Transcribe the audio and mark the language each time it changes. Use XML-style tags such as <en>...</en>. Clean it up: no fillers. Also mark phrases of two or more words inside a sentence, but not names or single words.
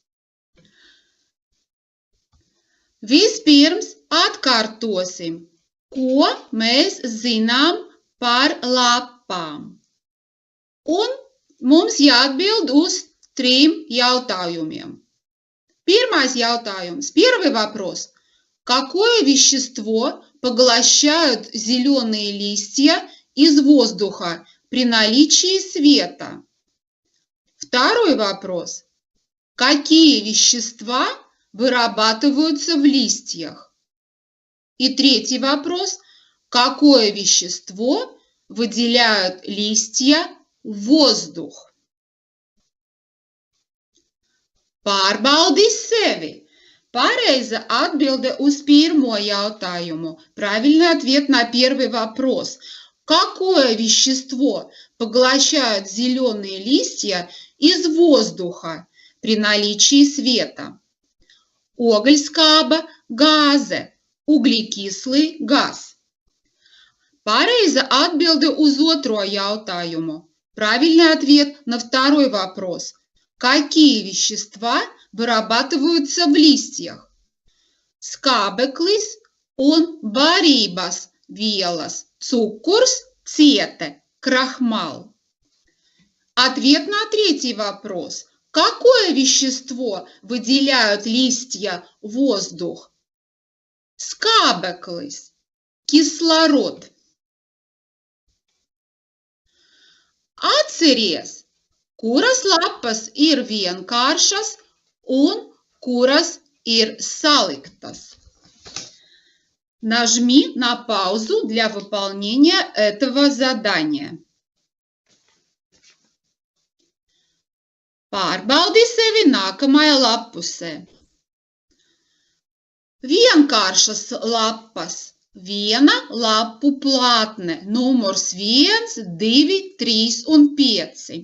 <lv>Vispirms atkārtosim, ko mēs zinām par lapām. Un mums jāatbild uz 3 jautājumiem.</lv> <ru>Первый вопрос. Какое вещество поглощают зеленые листья из воздуха при наличии света? Второй вопрос. Какие вещества вырабатываются в листьях? И третий вопрос. Какое вещество выделяют листья в воздух?</ru> <lv>Pārbaudi sevi. Pareiza atbilde uz pirmo jautājumu.</lv> <ru>Правильный ответ на первый вопрос. Какое вещество поглощают зеленые листья из воздуха при наличии света?</ru> <lv>Oglskāba gāze.</lv> <ru>Углекислый газ.</ru> <lv>Pareiza atbilde uz otro jautājumu.</lv> <ru>Правильный ответ на второй вопрос. Какие вещества вырабатываются в листьях?</ru> <lv>Skābeklis un barības vielas. Cukurs, ciete,</lv> <ru>крахмал. Ответ на третий вопрос. Какое вещество выделяют листья в воздух?</ru> <lv>Skābeklis. Кислород. Atceries, kuras lapas ir vienkāršas un kuras ir saliktas.</lv> <ru>Нажми на паузу для выполнения этого задания.</ru> <lv>Pārbaudi sevi nākamajā lapusē. Vienkāršas lapas. Viena lapu plātne. Numurs 1, 2, 3 un 5.</lv>